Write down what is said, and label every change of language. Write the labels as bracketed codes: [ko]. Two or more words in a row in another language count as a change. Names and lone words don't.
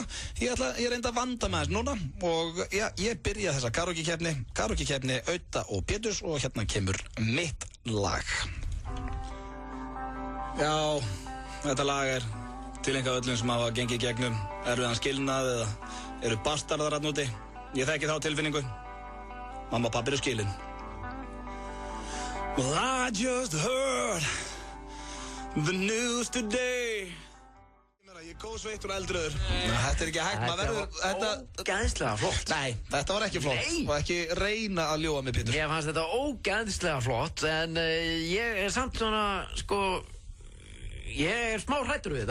[is] Ég reynda að vanda með þess núna og ég byrja þessa karaoke-keppni Auta og Péturs og hérna kemur mitt lag. Já, þetta lag er tileinkað öllum sem hafa gengið gegnum erfiðan skilnað eða eru bastardar þarna úti. Ég þekki þá tilfinningu. Mamma og pabbi eru skilin. [en] Well, I just heard the news today. [is] Ég er góð sveittur og eldröður. Þetta er ekki hægt, maður verður... Þetta var ógeðslega flott. Nei, þetta var ekki flott. Nei. Og ekki reyna að ljúga mig, Pétur. Mér fannst þetta ógeðslega flott, en ég er samt svona, sko... Ég er smá hræddur við þetta.